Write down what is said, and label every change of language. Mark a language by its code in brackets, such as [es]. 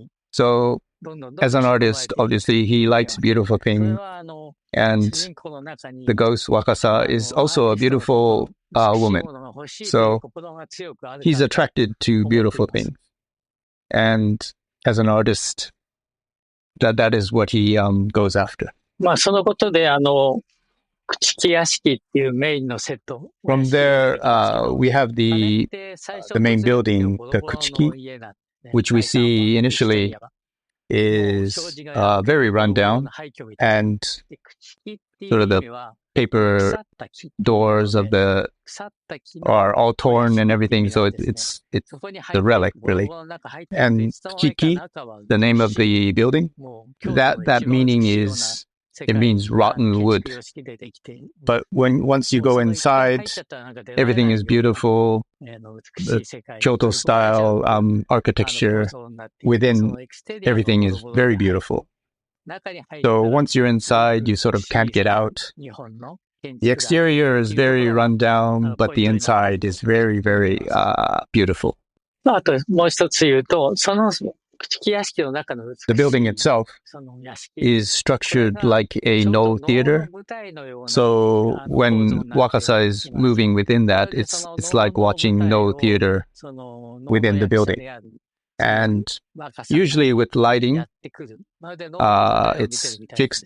[en] So, as an artist, obviously, he likes beautiful things, and the ghost Wakasa is also a beautiful woman. So, he's attracted to beautiful things. And as an artist, that is what he goes after. [ja] まあ、そのことで、朽木屋敷っていうメインのセット。 [en] From there, we have the main building, the Kuchiki, which we see initially is very rundown, and sort of the paper doors of the are all torn and everything, so it's the relic really. And Kuchiki, the name of the building, that meaning is, it means rotten wood. But once you go inside, everything is beautiful. The Kyoto style architecture within everything is very beautiful. So once you're inside, you sort of can't get out. The exterior is very run down, but the inside is very, very beautiful. [ja] あともう一つ言うと、その朽木屋敷の中の美しい [en] The building itself [ja] その屋敷 [en] is structured like a no theater. So when Wakasa is moving within that, it's like watching no theater within the building. And usually with lighting, it's fixed.